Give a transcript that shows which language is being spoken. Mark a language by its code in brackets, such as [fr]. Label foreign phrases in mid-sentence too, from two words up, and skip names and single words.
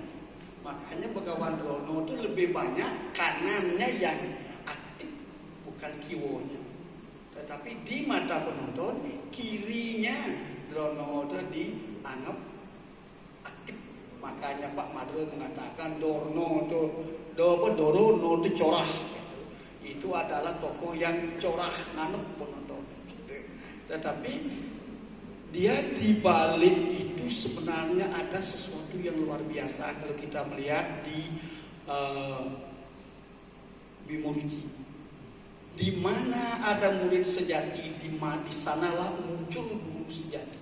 [id] Makanya Begawan Drono itu lebih banyak kanannya yang aktif, bukan kiwonya. Tetapi di mata penonton kirinya Drono itu dianggap aktif. Makanya Pak Madro mengatakan Dorono itu corah. Itu adalah tokoh yang corah, nganep penonton. Tetapi dia di balik itu sebenarnya ada sesuatu yang luar biasa kalau kita melihat di Bimoruci. Di mana ada murid sejati, di sanalah muncul guru sejati.